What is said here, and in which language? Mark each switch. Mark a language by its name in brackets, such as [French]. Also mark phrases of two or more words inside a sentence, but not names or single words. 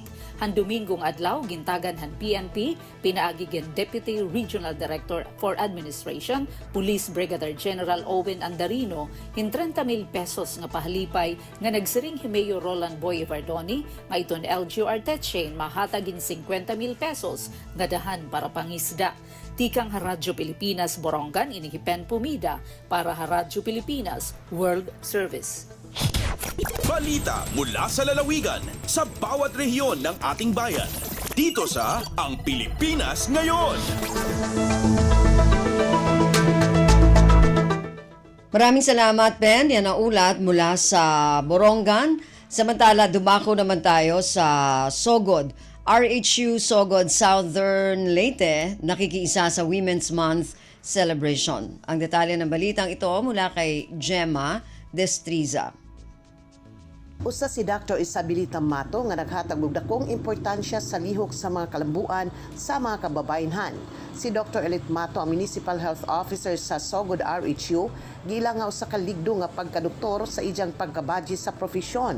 [Waray] Han Domingong adlaw gintagan han PNP pinaagi gen [English] Deputy Regional Director for Administration Police Brigadier General [Waray] Owen Andarino hin 30,000 pesos nga pahalipay nga nagsiring hi Mayor Roland Boy Verdoni nga iton LGU Arteche mahatagin 50,000 pesos nga dahan para pangisda. Tikang Radyo Pilipinas Borongan inihipen Pumida para Radyo Pilipinas World Service. [Filipino] Balita mula sa lalawigan sa bawat rehiyon ng ating bayan. Dito sa Ang Pilipinas Ngayon. Maraming salamat, Ben. Yan ang ulat mula sa Borongan. Samantala, dumako naman tayo sa Sogod. RHU Sogod Southern Leyte nakikiisa sa [English] Women's Month celebration. [Filipino] Ang detalye ng balitang ito mula kay Gemma Destriza. [Cebuano] Usa si Dr. Isabelita Mato nga naghatag og dakong importansya sa lihok sa mga kalambuan sa mga kababayenhan. Si Dr. Elit Mato, ang [English] Municipal Health Officer [Cebuano] sa Sogod RHU, gilang nga usa ka ligdo nga pagkadoktor sa iyang pagkabadji sa profesyon.